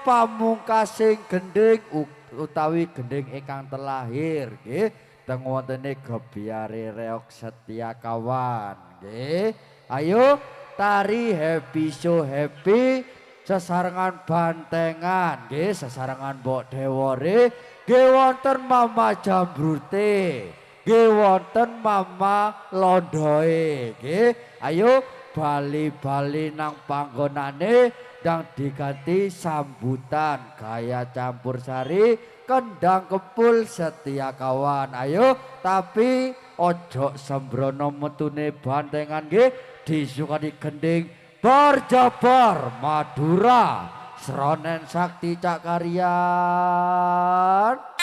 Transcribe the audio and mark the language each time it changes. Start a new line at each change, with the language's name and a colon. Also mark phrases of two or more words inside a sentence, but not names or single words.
Javanese: pamungkasing gending utawi gending ingkang telahir nggih teng wontene Gebyare Reog Setyakawan nggih ayo tari
English: happy so happy
Javanese: sesarengan bantengan nggih sesarengan Mbok Dewore nggih wonten Mama Jambrute nggih wonten Mama Londoe nggih ayo bali-bali nang panggonane dang diganti sambutan gaya campursari kendang kepul Setyakawan ayo tapi ojo sembrono metune bantengan nggih disukani gending Barjabar Madura Sronen Sakti Cak Karyan.